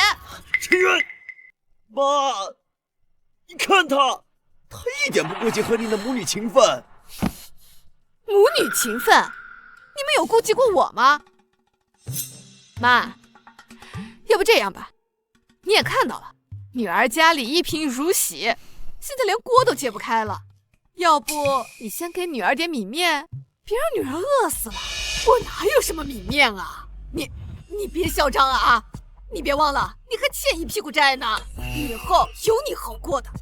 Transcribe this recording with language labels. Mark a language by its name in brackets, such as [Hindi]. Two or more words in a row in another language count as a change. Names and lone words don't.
[Chinese] 陈源，媽，你看他一點不顧及和你的母女情分。母女情分，你们有顾及过我吗？媽，要不這樣吧，你也看到了，女兒家裡一貧如洗，現在連鍋都揭不開了。要不你先給女兒點米麵，別讓女兒餓死了。我哪有什麼米麵啊？你別囂張啊！你別忘了，你還欠一屁股債呢，以後有你好過的。